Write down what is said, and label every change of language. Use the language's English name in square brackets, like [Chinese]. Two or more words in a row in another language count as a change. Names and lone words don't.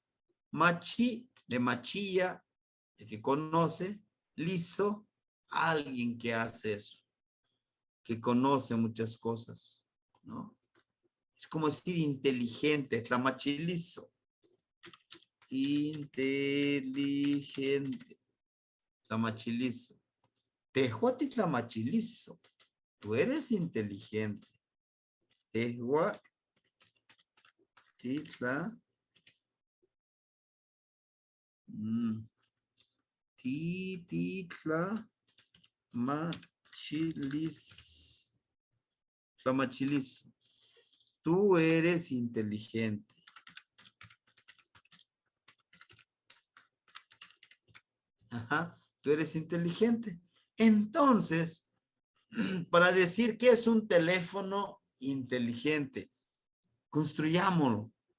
[Spanish] Machi, de machilla, de que conoce. Lizo, alguien que hace eso. Que conoce muchas cosas, ¿no? Es como decir inteligente, tlamachilizo. Inteligente. [Nahuatl languages] Tlamachilizo. Tehuati tlamachilizo. [Spanish] Tú eres inteligente. [Nahuatl languages] Tehua titla. Titla machilis. Tlamachilizo. [Spanish] Tú eres inteligente. Ajá, tú eres inteligente. Entonces, para decir que es un teléfono inteligente, construyámoslo.